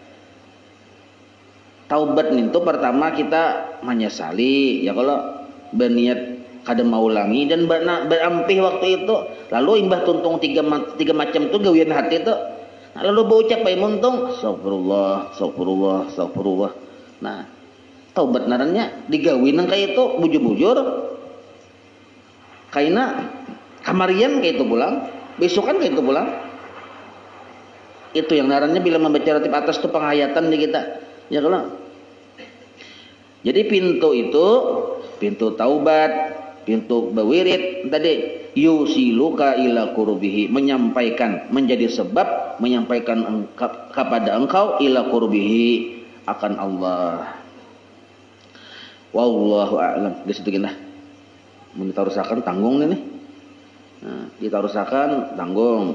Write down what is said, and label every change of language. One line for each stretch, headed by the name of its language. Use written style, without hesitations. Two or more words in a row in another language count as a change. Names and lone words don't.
Banjar: Taubat itu pertama kita menyesali, ya kalau berniat kada mau ulangi dan berampih waktu itu, lalu imbah tuntung tiga macam itu gawian hati itu, nah, lalu berucap bae muntung astagfirullah. Nah taubat narannya digawin kayak itu bujur-bujur kaina kamarian kayak itu pulang, besokan kayak itu pulang. Itu yang narannya bila membaca ratib atas itu penghayatan di kita, ya kalau. Jadi pintu itu, pintu taubat, pintu berwirid tadi
Arabic: يوصلك إلى قربه,
Banjar: menyampaikan, menjadi sebab menyampaikan kepada engkau
Arabic: إلى قربه,
Banjar: akan Allah.
Arabic: والله أعلم.
Banjar: Di situ kita kita rusakan tanggung nih. Nah, kita rusakan tanggung.